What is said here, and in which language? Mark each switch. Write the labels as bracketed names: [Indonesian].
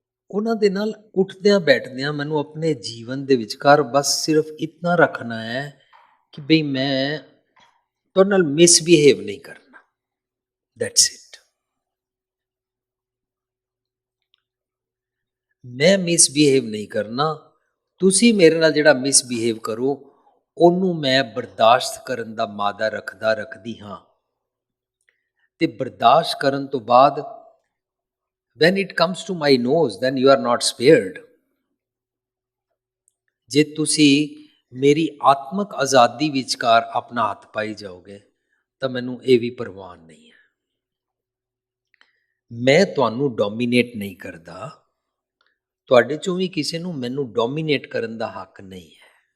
[Punjabi] ਉਹਨਾਂ ਦੇ ਨਾਲ ਉੱਠਦਿਆਂ ਬੈਠਦਿਆਂ ਮੈਨੂੰ ਆਪਣੇ ਜੀਵਨ ਦੇ ਵਿਚਕਾਰ ਬਸ ਸਿਰਫ ਇਤਨਾ ਰੱਖਣਾ ਹੈ ਕਿ ਬਈ ਮੈਂ ਤੁਹਾਡੇ ਨਾਲ ਮਿਸਬਿਹੇਵ ਨਹੀਂ ਕਰਨਾ, ਦੈਟਸ ਇਟ। ਮੈਂ ਮਿਸਬਿਹੇਵ ਨਹੀਂ ਕਰਨਾ, ਤੁਸੀਂ ਮੇਰੇ ਨਾਲ ਜਿਹੜਾ ਮਿਸਬਿਹੇਵ ਕਰੋ ਉਹਨੂੰ ਮੈਂ ਬਰਦਾਸ਼ਤ ਕਰਨ ਦਾ ਮਾਦਾ ਰੱਖਦੀ ਹਾਂ। ਅਤੇ ਬਰਦਾਸ਼ਤ ਕਰਨ ਤੋਂ ਬਾਅਦ [English] when it comes to my nose then you are not spared। [Punjabi] ਜੇ ਤੁਸੀਂ ਮੇਰੀ ਆਤਮਕ ਆਜ਼ਾਦੀ ਵਿਚਕਾਰ ਆਪਣਾ ਹੱਥ ਪਾਈ ਜਾਓਗੇ ਤਾਂ ਮੈਨੂੰ ਇਹ ਵੀ ਪਰਵਾਹ ਨਹੀਂ ਹੈ। ਮੈਂ ਤੁਹਾਨੂੰ ਡੋਮੀਨੇਟ ਨਹੀਂ ਕਰਦਾ, ਤੁਹਾਡੇ ਚੋਂ ਵੀ ਕਿਸੇ ਨੂੰ ਮੈਨੂੰ ਡੋਮੀਨੇਟ ਕਰਨ ਦਾ ਹੱਕ ਨਹੀਂ ਹੈ।